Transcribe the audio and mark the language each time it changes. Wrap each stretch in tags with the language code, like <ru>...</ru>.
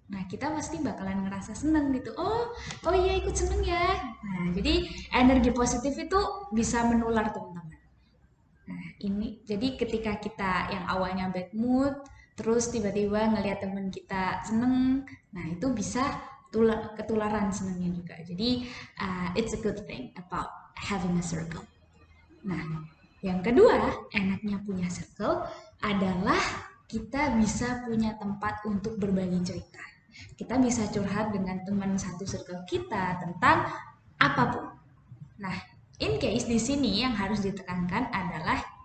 <id>Nah, kita pasti bakalan ngerasa seneng gitu. Oh iya ikut seneng ya. Nah, jadi energi positif itu bisa menular teman-teman. Nah, ini jadi ketika kita yang awalnya</id> <en>bad mood,</en> <id>terus tiba-tiba ngelihat teman kita seneng, nah itu bisa ketularan senengnya juga. Jadi</id> <en>it's a good thing about having a circle.</en> <id>Nah, yang kedua, enaknya punya circle adalah kita bisa punya tempat untuk berbagi cerita. Kita bisa curhat dengan teman satu circle kita tentang apapun. Nah, in case di sini yang harus ditekankan adalah</id>